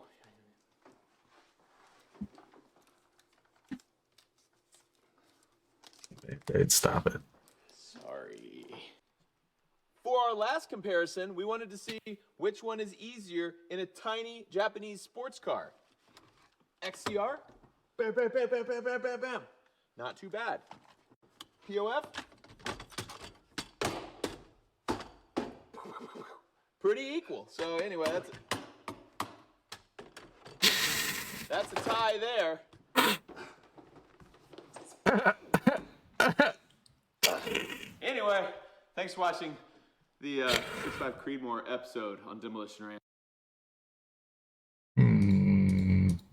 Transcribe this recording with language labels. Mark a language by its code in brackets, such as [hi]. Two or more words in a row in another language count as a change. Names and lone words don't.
[en] They'd stop it. sorry. For our last comparison, we wanted to see which one is easier in a tiny Japanese sports car. XCR, bam, bam, bam, bam, bam, bam, bam, bam. Not too bad. POF, pretty equal. So anyway, that's a tie there. Anyway, thanks for watching the 6.5 Creedmoor episode on Demolition Ranch.